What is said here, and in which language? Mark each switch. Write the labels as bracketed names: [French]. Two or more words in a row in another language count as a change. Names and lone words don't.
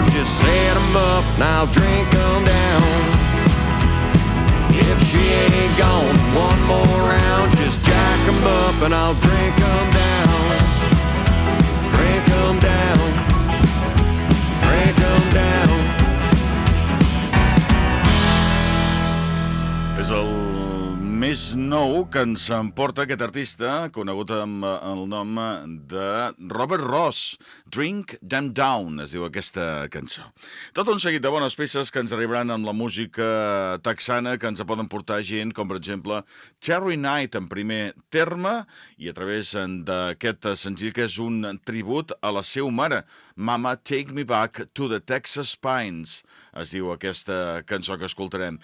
[English] Just set 'em up and I'll drink 'em down. If she ain't gone one more round, just jack 'em up and I'll drink 'em down. Drink 'em down, drink 'em down. [Catalan] És el més nou que ens emporta aquest artista, conegut amb el nom de Robert Ross. Drink Them Down, es diu aquesta cançó. Tot un seguit de bones peces que ens arribaran amb la música texana, que ens poden portar gent, com per exemple Terri Knight en primer terme, i a través d'aquest senzill que és un tribut a la seva mare, Mama Take Me Back to the Texas Pines, es diu aquesta cançó que escoltarem.